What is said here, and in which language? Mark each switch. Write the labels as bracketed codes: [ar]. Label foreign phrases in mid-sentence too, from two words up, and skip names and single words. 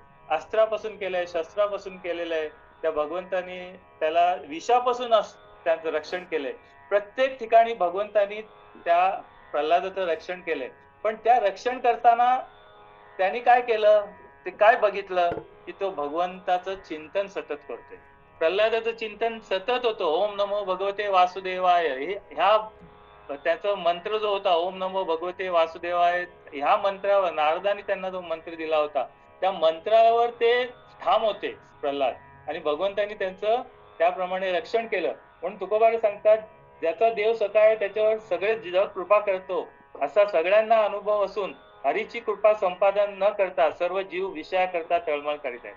[mr] अस्त्रापासून केलंय, शस्त्रापासून केलेलं आहे. त्या भगवंतानी त्याला विषापासून त्यांचं रक्षण केलंय. प्रत्येक ठिकाणी भगवंतानी त्या प्रल्हादाचं रक्षण केलंय. पण त्या रक्षण करताना त्यांनी काय केलं, ते काय बघितलं की तो भगवंताचं चिंतन सतत करतोय. प्रल्हादाचं चिंतन सतत होतं. [sa] ओम नमो भगवते वासुदेवाय, [mr] ह्या त्याचा मंत्र जो होता, [sa] ओम नमो भगवते वासुदेवाय, [mr] ह्या मंत्रावर नारदानी त्यांना जो मंत्र दिला होता त्या मंत्रावर ते ठाम होते प्रल्हाद. आणि भगवंतांनी त्यांचं त्याप्रमाणे रक्षण केलं. म्हणून तुकोबारा सांगतात, ज्याचा देव सखा आहे त्याच्यावर सगळे जग कृपा करतो. असा सगळ्यांना अनुभव असून हरीची कृपा संपादन न करता सर्व जीव विषयाकरता तळमळ करीत आहेत.